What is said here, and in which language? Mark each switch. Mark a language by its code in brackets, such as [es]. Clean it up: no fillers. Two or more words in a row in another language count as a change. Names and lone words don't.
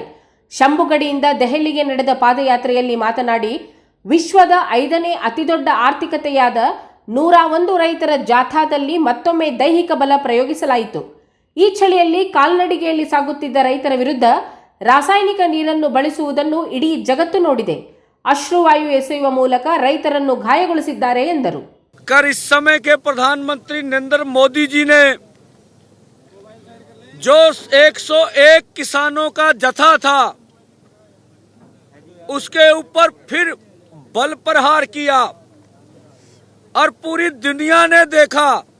[kn] ಶಂಭುಗಡಿಯಿಂದ ದೆಹಲಿಗೆ ನಡೆದ ಪಾದಯಾತ್ರೆಯಲ್ಲಿ ಮಾತನಾಡಿ, ವಿಶ್ವದ 5ನೇ ಅತಿದೊಡ್ಡ ಆರ್ಥಿಕತೆಯಾದ 101 ರೈತರ ಜಾಥಾದಲ್ಲಿ ಮತ್ತೊಮ್ಮೆ ದೈಹಿಕ ಬಲ ಪ್ರಯೋಗಿಸಲಾಯಿತು. ಈ ಚಳಿಯಲ್ಲಿ ಕಾಲ್ನಡಿಗೆಯಲ್ಲಿ ಸಾಗುತ್ತಿದ್ದ ರೈತರ ವಿರುದ್ಧ ರಾಸಾಯನಿಕ ನೀರನ್ನು ಬಳಸುವುದನ್ನು ಇಡೀ ಜಗತ್ತು ನೋಡಿದೆ. ಅಶ್ರುವಾಯು ಎಸೆಯುವ ಮೂಲಕ ರೈತರನ್ನು ಗಾಯಗೊಳಿಸಿದ್ದಾರೆ ಎಂದರು. [hi] इस समय के प्रधानमंत्री नरेंद्र मोदी जी ने जो 101 किसानों का जथा था उसके ऊपर फिर बल प्रहार किया और पूरी दुनिया ने देखा